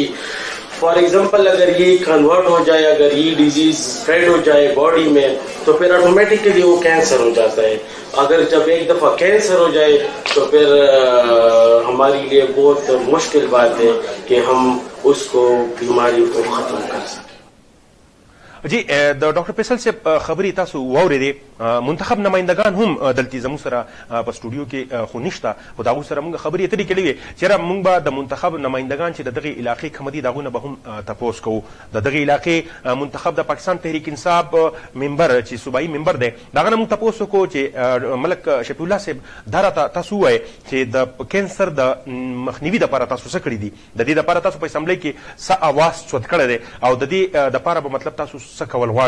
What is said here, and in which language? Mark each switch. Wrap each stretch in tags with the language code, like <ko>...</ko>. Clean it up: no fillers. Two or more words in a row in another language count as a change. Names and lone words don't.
<ur>فار ایگزامپل اگر یہ کنورٹ ہو جائے, اگر یہ ڈیزیز اسپریڈ ہو جائے باڈی میں تو پھر آٹومیٹکلی وہ کینسر ہو جاتا ہے. اگر جب ایک دفعہ کینسر ہو جائے تو پھر ہمارے لیے بہت مشکل بات ہے کہ ہم اس کو بیماری کو ختم کر سکیں.</ur> <ps>جی د ډاکټر فیصل صاحب خبرې تاسو واورېدې. منتخب نمایندګان هم دلته زموږ سره په سټوډیو کې خو نشته, خو د هغوی سره موږ خبرې اترې کړې وې چې یاره موږ به د منتخب نمایندګان چې د دغې علاقې کوم دي د هغوی نه به هم تپوس کوو. د دغې علاقې منتخب د پاکستان تحریک انصاف ممبر چې صوبایي ممبر دی د هغه نه موږ تپوس وکړو چې ملک شفیع الله صاحب دا راته تاسو ووایئ چې د کینسر د مخنیوي دپاره تاسو څه کړي دي, د دې دپاره تاسو په اسمبلۍ کې څه اواز چوت کړی دی, او د دې دپاره به مطلب تاسو څه کول غواړئ.</ps>